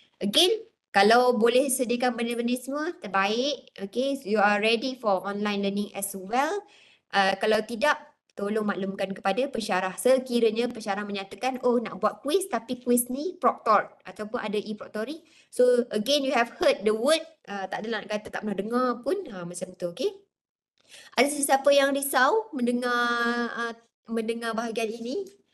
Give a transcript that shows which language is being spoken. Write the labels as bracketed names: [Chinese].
[Malay] Again, kalau boleh sediakan benda-benda semua, terbaik. [English] Okay, so you are ready for online learning as well. [Malay] Kalau tidak, tolong maklumkan kepada pensyarah. Sekiranya pensyarah menyatakan, oh nak buat quiz tapi quiz ni proctored ataupun ada e-proctoring. [English] So again, you have heard the word, [Malay] tak adalah nak kata tak pernah dengar pun, macam tu, okay? Ada sesiapa yang risau mendengar bahagian ini?